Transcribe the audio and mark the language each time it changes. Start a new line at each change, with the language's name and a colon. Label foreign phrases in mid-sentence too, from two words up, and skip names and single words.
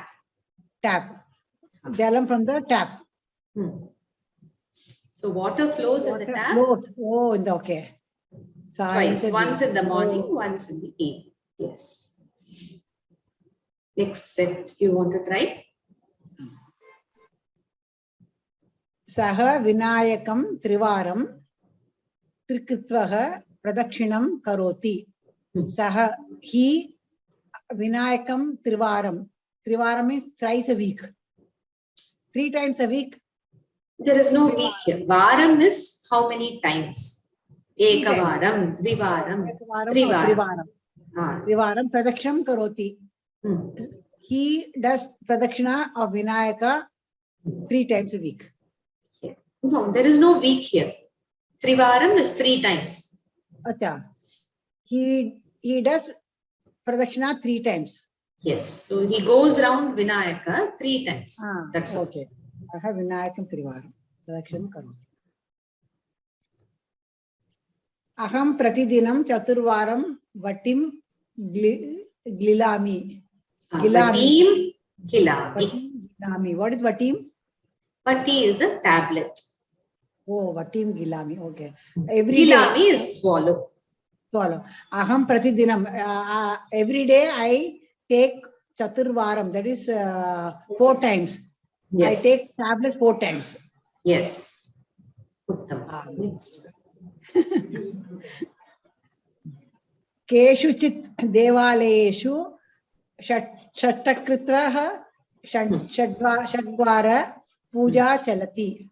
English: Tap. Jalam from the tap. So water flows in the tap. Flows. Oh, okay. Twice. Once in the morning, once in the evening. Yes. Next set, you want to try?
Sanskrit: Saha Vinayakam Trivaram Trikritvaha Pradakshinam Karoti. Saha, he Vinayakam Trivaram.
English: Trivaram means thrice a week. 3 times a week. There is no week here. Varam is how many times?
Sanskrit: Ekavaram, Dvivaram, Trivaram. Trivaram Pradakshinam Karoti.
English: He does Pradakshina of Vinayaka 3 times a week. No, there is no week here. Trivaram is 3 times.
Hindi: Acha.
English: He does Pradakshina 3 times. Yes. So he goes around Vinayaka 3 times. That's okay. I have
Sanskrit: Vinayakam Trivaram. Pradakshinam Karoti. Aham Pratidinam Chaturvaram Vatim Glilami. Vatim Gilami.
English: What is Vatim? Vati is a tablet. Oh,
Sanskrit: Vatim Gilami.
English: Okay. Gilami is swallow. Swallow.
Sanskrit: Aham Pratidinam.
English: Every day I take Chaturvaram. That is 4 times. Yes. I take tablets 4 times. Yes. Next.
Sanskrit: Keshuchit Devaleshu Shattakritvaha Shadvara Puja Chalati.